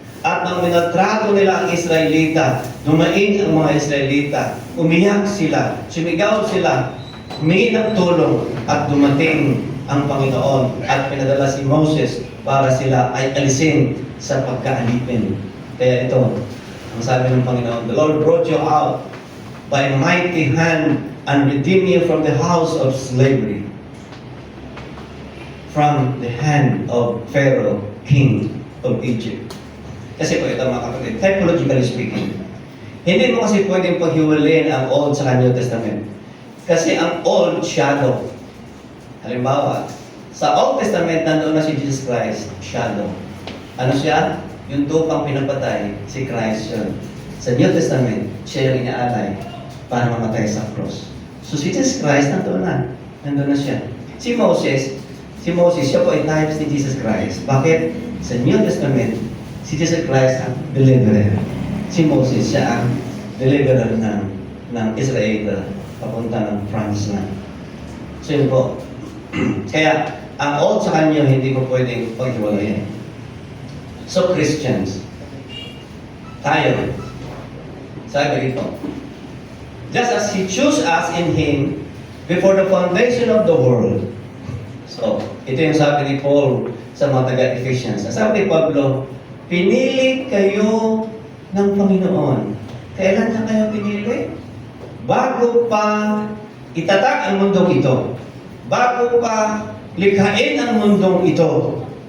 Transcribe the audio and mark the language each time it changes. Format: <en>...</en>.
<tl>At nang minaltrato nila ang Israelita, dumaing ang mga Israelita, umiyak sila, sumigaw sila, humingi ng tulong at dumating ang Panginoon at pinadala si Moses para sila ay alisin sa pagkaalipin. Kaya ito, ang sabi ng Panginoon,</tl> <en>"The Lord brought you out by a mighty hand and redeemed you from the house of slavery, from the hand of Pharaoh, king of Egypt."</en> <tl>Kasi po ito mga kapatid,</tl> <en>typologically speaking,</en> <tl>hindi mo kasi pwedeng paghiwalayin ang Old sa New Testament. Kasi ang Old, shadow. Halimbawa, sa Old Testament, nandoon na si Jesus Christ, shadow. Ano siya? Yung tupang pinapatay, si Christ yun. Sa New Testament, siya yung inaalay para mamatay sa cross. So si Jesus Christ, nandoon na siya. Si Moses, siya po ay types ni Jesus Christ. Bakit? Sa New Testament, si Jesus Christ ang deliverer. Si Moses, siya ang deliverer ng Israel papunta ng France na. So yun po. Kaya, ang Old sa New, hindi ko pwedeng paghiwalayin.</tl> <en>So Christians,</en> <tl>tayo, sabi dito,</tl> <en>just as He chose us in Him before the foundation of the world.</en> <tl>So, ito yung sabi ni Paul sa mga taga-Ephesians. Sabi ni Pablo, pinili kayo ng Panginoon. Kailan na kayo pinili? Bago pa itatag ang mundong ito. Bago pa likhain ang mundong ito.</tl>